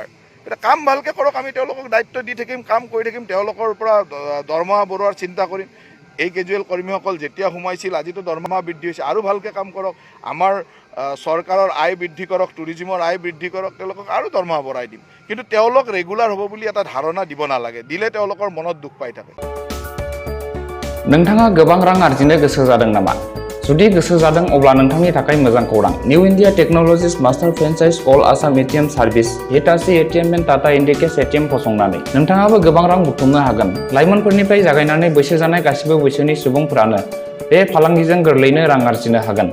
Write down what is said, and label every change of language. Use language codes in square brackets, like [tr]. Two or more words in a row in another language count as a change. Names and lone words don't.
[as] এতিয়া কাম ভালকৈ কৰক, আমি তেওঁলোকক দায়িত্ব দি থাকিম, কাম কৰি থাকিম, তেওঁলোকৰ পৰা দৰমহা বঢ়োৱাৰ চিন্তা কৰিম। এই কেজুৱেল কৰ্মীসকল যেতিয়া সোমাইছিল, আজিতো দৰমহা বৃদ্ধি হৈছে, আৰু ভালকৈ কাম কৰক। আমাৰ চৰকাৰৰ আয় বৃদ্ধি কৰক, টুৰিজিমৰ আয় বৃদ্ধি কৰক, তেওঁলোকক আৰু দৰমহা বঢ়াই দিম। কিন্তু তেওঁলোক ৰেগুলাৰ হ'ব বুলি এটা ধাৰণা দিব নালাগে, দিলে তেওঁলোকৰ মনত দুখ পাই থাকে। [brx] नोंथाङा गोबां रां आर्जिनो गोसो जादों नामा? जुदि गोसो जादों अब्ला नोंथांनि थाखाय मोजां खौरां। निउ इन्डिया टेक्न'लजिज [en] master franchise [brx] अल आसाम [en] ATM service [brx] हिटाची ATM एन्ड टाटा इन्डिकेस ATM फसंनानै नोंथाङाबो गोबां रां बुथुमनो हागोन। लाइमोनफोरनिफ्राय जागायनानै बैसो जानाय गासिबो बैसोनि सुबुंफोरानो बे फालांगिजों गोरलैनो रां आर्जिनो हागोन।